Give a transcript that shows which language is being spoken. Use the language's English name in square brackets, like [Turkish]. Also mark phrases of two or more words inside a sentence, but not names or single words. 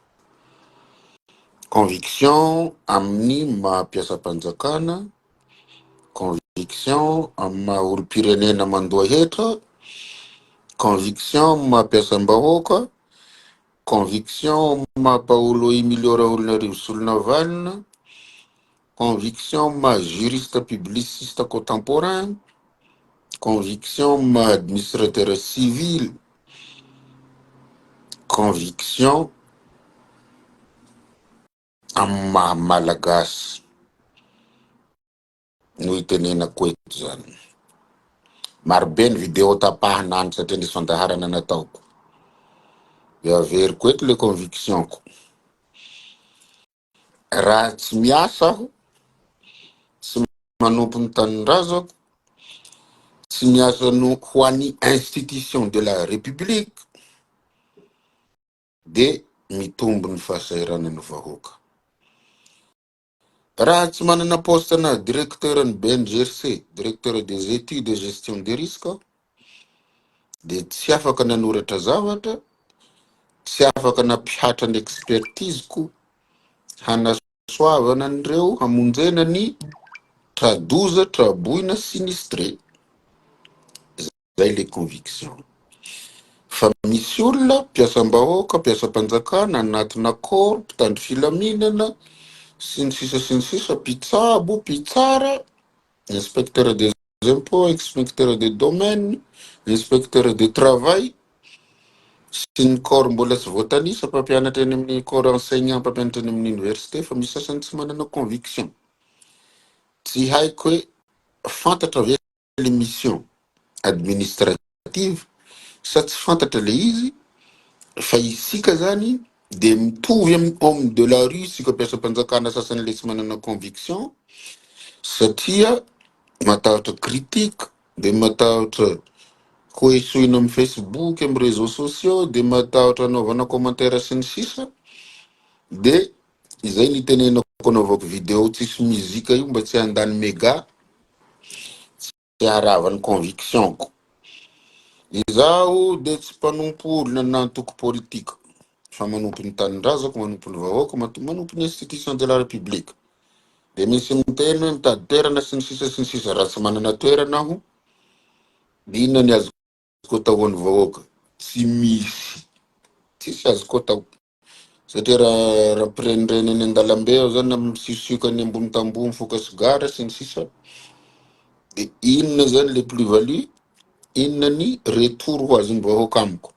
[Malagasy] Conviction amin'ny mampiasam-panjakana, conviction amin'ny maha olo-pirenena mandoa hetra, conviction mampiasam-bahoaka, conviction mampaolo imiliora olona rivosolona valina, conviction ma [French] juriste publiciste contemporain, [Malagasy] conviction ma [French] administrateur civil, [Malagasy] conviction amin'ny maha malagasy no itenenako eto zany. Marobe ny video tapahana any satria nisy fandaharana nataoko. Averiko eto le convictionko. Raha tsy miasa aho, tsy manompo ny tanindrazako, tsy miasa no ho an'ny [French] institution de la république, [Malagasy] de mitombo ny fahasahiranany vahoaka. Raha tsy manana poste na directeur ny BNGRC, [French] directeur des études de gestion des risques, [Malagasy] de tsy afaka nanoratra zavatra, tsy afaka nampihatra ny expertise-ko, hanasoavana an'ireo hamonjena ny tradoza, traboina, sinistré. Zay le conviction. Fa misy olona mpiasam-bahoaka, mpiasam-panjakana, anatina corps, mpitandro filaminana, sy ny sisa, mpitsabo, mpitsara, [French] inspecteur des impôts, inspecteur des domaines, inspecteur de travail, [Malagasy] sy ny corps mbola tsy voatanisa mpampianatra eny amin'ny [French] corps enseignant, [Malagasy] mpampianatra eny amin'ny université, fa misy sasany tsy manana conviction. Tsy haiko hoe fantatra ve le [French] mission administrative, [Malagasy] sa tsy fantatra le izy, fa isika zany de mitovy amin'ny [French] homme de la rue, [Malagasy] sika mpiasam-panjakana sasany le tsy manana conviction, satria matahotra critique, de matahotra koesoina amin'ny Facebook, amin'ny [French] réseaux sociaux, [Malagasy] de matahotra anaovana commentaire sy ny sisa, de izay nitenenako anaovako video tsisy muzika io mba tsy handany méga, tsy haravany convictionko. Izaho de tsy mpanompo olona nantoko politika, fa manompo ny tanindrazako, manompo ny vahoaka, manompo ny [French] institution de la république. [Malagasy] De misy miteny hoe mitady toerana sy ny sisa, raha tsy manana toerana aho, inona ny azoko atao an'ny vahoaka? Tsy misy, tsisy azoko atao. Satria raha mpirenireny eny an-dalambe aho zany misiosiokany ambony tamboho mifoka sigara sy ny sisa, de inona zany le plus-value, inona ny retour ho azon'ny vahoaka amiko?